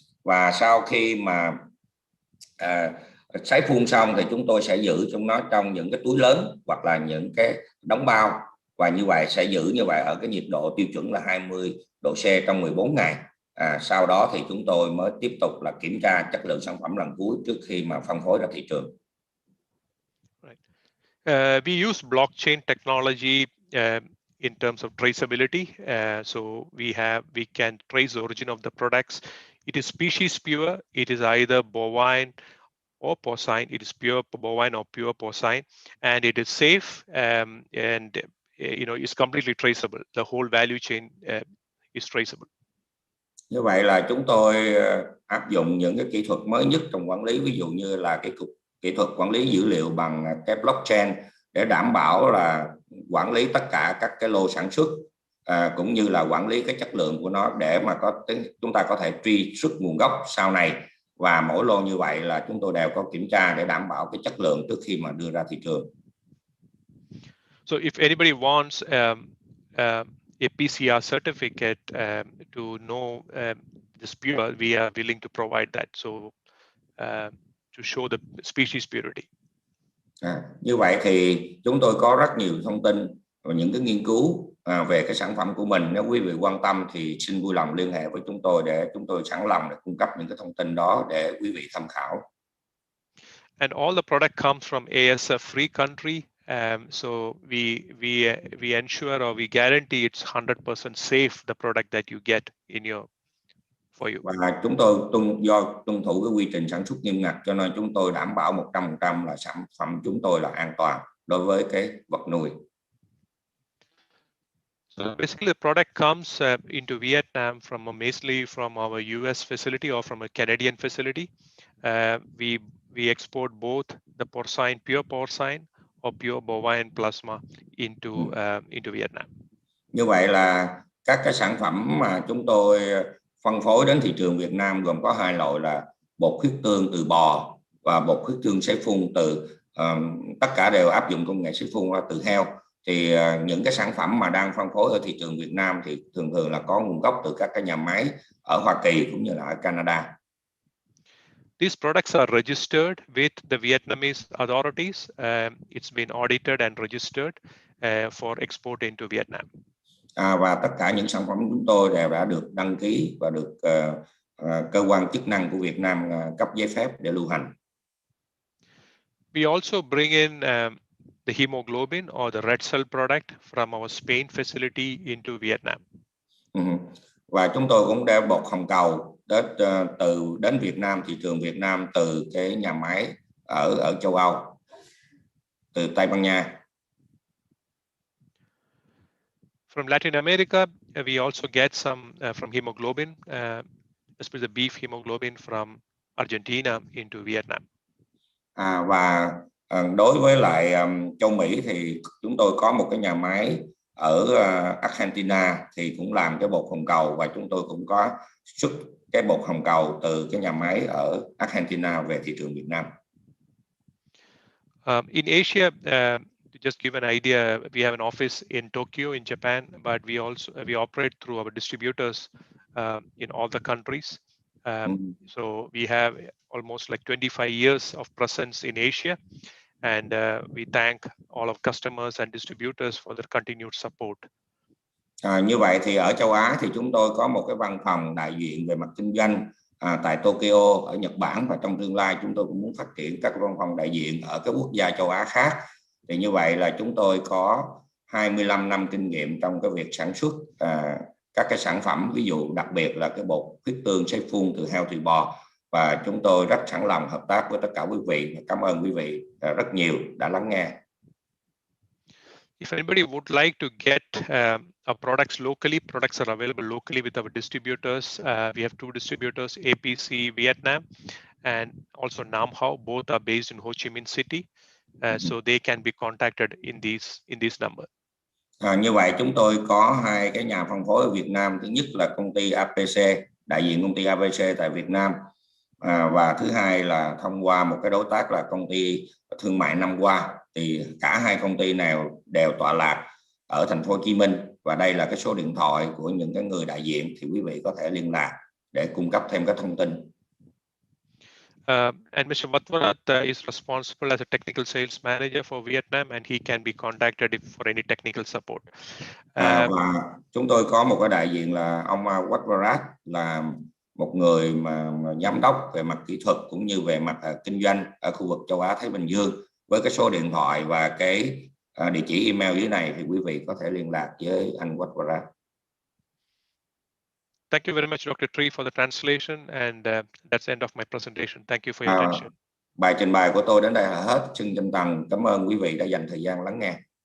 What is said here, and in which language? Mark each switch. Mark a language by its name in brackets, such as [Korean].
[Vietnamese] Và sau khi mà sấy phun xong thì chúng tôi sẽ giữ trong nó trong những cái túi lớn hoặc là những cái đóng bao, và như vậy sẽ giữ như vậy ở cái nhiệt độ tiêu chuẩn là 20 độ C trong 14 ngày. Sau đó thì chúng tôi mới tiếp tục là kiểm tra chất lượng sản phẩm lần cuối trước khi mà phân phối ra thị trường. [English] We use blockchain technology in terms of traceability. So we can trace the origin of the products. It is species pure. It is either bovine or porcine. It is pure bovine or pure porcine, and it is safe, and it's completely traceable. The whole value chain is traceable. [Vietnamese] Như vậy là chúng tôi áp dụng những cái kỹ thuật mới nhất trong quản lý, ví dụ như là cái kỹ thuật quản lý dữ liệu bằng cái blockchain, để đảm bảo là quản lý tất cả các cái lô sản xuất, cũng như là quản lý cái chất lượng của nó, để mà chúng ta có thể truy xuất nguồn gốc sau này. Và mỗi lô như vậy là chúng tôi đều có kiểm tra để đảm bảo cái chất lượng trước khi mà đưa ra thị trường. [English] So if anybody wants a PCR certificate to know this pure, we are willing to provide that. So to show the species purity. [Vietnamese] Như vậy thì chúng tôi có rất nhiều thông tin và những cái nghiên cứu về cái sản phẩm của mình. Nếu quý vị quan tâm thì xin vui lòng liên hệ với chúng tôi, để chúng tôi sẵn lòng để cung cấp những cái thông tin đó để quý vị tham khảo. [English] And all the product comes from ASF-free country. So we ensure or we guarantee it's 100% safe, the product that you get in your for you. [Vietnamese] Và chúng tôi tuân thủ cái quy trình sản xuất nghiêm ngặt, cho nên chúng tôi đảm bảo 100% là sản phẩm chúng tôi là an toàn đối với cái vật nuôi. [English] So basically, the product comes into Vietnam mostly from our US facility or from a Canadian facility. We export both the pure porcine or pure bovine plasma into Vietnam. [Vietnamese] Như vậy là các cái sản phẩm mà chúng tôi phân phối đến thị trường Việt Nam gồm có hai loại là bột huyết tương từ bò và bột huyết tương sấy phun từ tất cả đều áp dụng công nghệ xấy phun từ heo. Thì những cái sản phẩm mà đang phân phối ở thị trường Việt Nam thì thường là có nguồn gốc từ các cái nhà máy ở Hoa Kỳ cũng như là ở Canada. [English] These products are registered with the Vietnamese authorities. It's been audited and registered for export into Vietnam. [Vietnamese] Và tất cả những sản phẩm của chúng tôi đều đã được đăng ký và được cơ quan chức năng của Việt Nam cấp giấy phép để lưu hành. [English] We also bring in the hemoglobin or the red cell product from our Spain facility into Vietnam. [Vietnamese] Và chúng tôi cũng đem bột hồng cầu đến Việt Nam, thị trường Việt Nam từ cái nhà máy ở châu Âu, từ Tây Ban Nha. [English] From Latin America, we also get some from hemoglobin, especially the beef hemoglobin from Argentina into Vietnam. [Vietnamese] Và đối với lại châu Mỹ thì chúng tôi có một cái nhà máy ở Argentina thì cũng làm cái bột hồng cầu, và chúng tôi cũng có xuất cái bột hồng cầu từ cái nhà máy ở Argentina về thị trường Việt Nam. [English] In Asia, to just give an idea, we have an office in Tokyo in Japan, but we operate through our distributors in all the countries. So we have almost like 25 years of presence in Asia, and we thank all of customers and distributors for their continued support. [Vietnamese] Như vậy thì ở châu Á thì chúng tôi có một cái văn phòng đại diện về mặt kinh doanh tại Tokyo ở Nhật Bản, và trong tương lai chúng tôi cũng muốn phát triển các văn phòng đại diện ở các quốc gia châu Á khác. Thì như vậy là chúng tôi có 25 năm kinh nghiệm trong cái việc sản xuất các cái sản phẩm, ví dụ đặc biệt là cái bột huyết tương sấy phun từ heo thịt bò, và chúng tôi rất sẵn lòng hợp tác với tất cả quý vị. Cảm ơn quý vị rất nhiều đã lắng nghe. [English] If anybody would like to get our products locally, products are available locally with our distributors. We have two distributors, APC Vietnam and also Nam Hao. Both are based in Ho Chi Minh City, so they can be contacted in these numbers. [Vietnamese] Như vậy chúng tôi có hai cái nhà phân phối ở Việt Nam. Thứ nhất là công ty APC, đại diện công ty APC tại Việt Nam, và thứ hai là thông qua một cái đối tác là công ty thương mại Nam Hoa. Thì cả hai công ty nào đều tọa lạc ở thành phố Hồ Chí Minh, và đây là cái số điện thoại của những cái người đại diện, thì quý vị có thể liên lạc để cung cấp thêm các thông tin. [English] And Mr. Vatvarat is responsible as a technical sales manager for Vietnam, and he can be contacted for any technical support. [Vietnamese] Và chúng tôi có một cái đại diện là ông Vatvarat, là một người mà giám đốc về mặt kỹ thuật cũng như về mặt kinh doanh ở khu vực châu Á Thái Bình Dương. Với cái số điện thoại và cái địa chỉ email dưới này thì quý vị có thể liên lạc với anh Vatvarat. [English] Thank you very much, Dr. Tree, for the translation, and that's the end of my presentation. Thank you for your attention. [Vietnamese] Bài trình bày của tôi đến đây là hết. Xin chân thành cảm ơn quý vị đã dành thời gian lắng nghe.